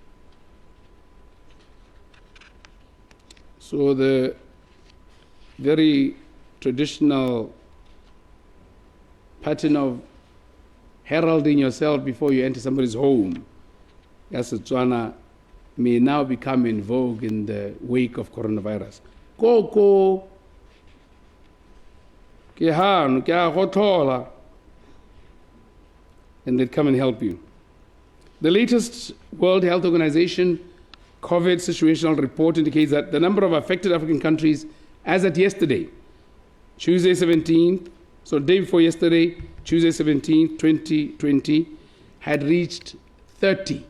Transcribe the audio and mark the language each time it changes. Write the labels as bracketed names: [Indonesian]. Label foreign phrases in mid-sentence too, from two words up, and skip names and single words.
[English] So the very traditional pattern of heralding yourself before you enter somebody's home, as Tswana, may now become in vogue in the wake of coronavirus. [Tswana] Koko, ke hanu, ke a go thola, [English] and they'd come and help you. The latest World Health Organization COVID situational report indicates that the number of affected African countries as at yesterday, Tuesday 17th, so day before yesterday, Tuesday 17th, 2020, had reached 30.